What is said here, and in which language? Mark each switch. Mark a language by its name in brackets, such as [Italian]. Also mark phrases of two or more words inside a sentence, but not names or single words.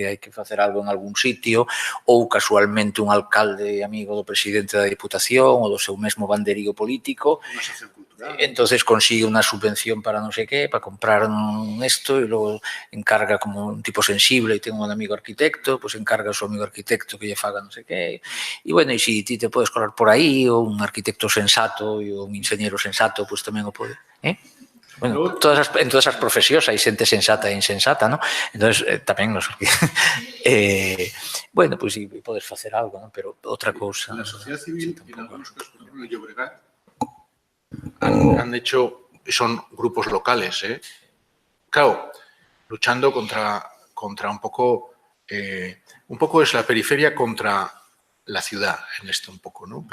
[Galician] hai que facer algo en algún sitio, ou casualmente un alcalde amigo do presidente da Diputación ou do seu mesmo banderío político, entonces consigue unha subvención para non sei qué, para comprar esto, e logo encarga como un tipo sensible e ten un amigo arquitecto, pues encarga ao seu amigo arquitecto que lle faga non sei qué, e bueno, e se ti te podes colar por aí, ou un arquitecto sensato e un ingeniero sensato, pues tamén o pode, Bueno, en todas as profesións hai xente sensata e insensata, ¿no? Entonces, tamén nos... bueno, pues sí, podes facer algo, ¿no? Pero outra cousa... [Spanish] La sociedad civil, en algunos casos, por ejemplo, en Llobregat, han hecho, son grupos locales, claro, luchando contra un poco es la periferia contra la ciudad, en esto un poco, ¿no?